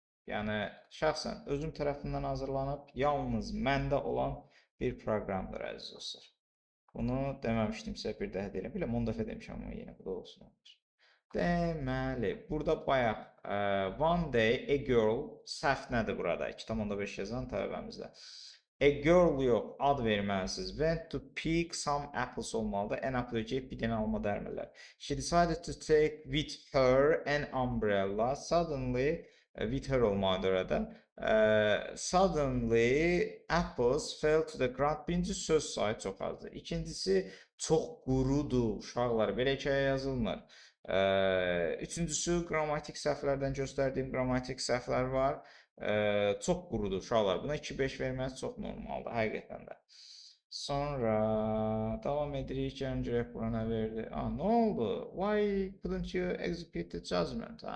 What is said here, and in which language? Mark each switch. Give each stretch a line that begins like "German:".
Azerbaijani: Yəni şəxsən özüm tərəfindən hazırlanıb yalnız məndə olan bir proqramdır əziz dostlar. Bunu deməmişdimsə bir daha deyirəm. Biləm 10 dəfə demişəm amma yenə bu da olsun. Deməli, burada bayaq
English: one day a girl
Azerbaijani: səhv nədir burada? 2.5 yazan tələbəmizdə. A girl yox, ad verməlisiniz.
English: Went to pick some apples
Azerbaijani: olmalıdır. An apple yiyib bir dənə alma dərmirlər.
English: She decided to take with her an umbrella. Suddenly, with her
Azerbaijani: olmalıdır orada.
English: Suddenly, apples fell to the ground.
Azerbaijani: Birinci söz sayı çox azdır. İkincisi, çox qurudur. Uşaqlar, belə hekayə yazılmır. Üçüncüsü, qrammatik səhvlərdən göstərdiyim qrammatik səhvlər var. Çox qurudur uşaqlar. Buna 2-5 verməsi çox normaldır, həqiqətən də. Sonra davam edirik. Gəlin görək bura nə verdi. Nə oldu?
English: Why couldn't you execute the judgment?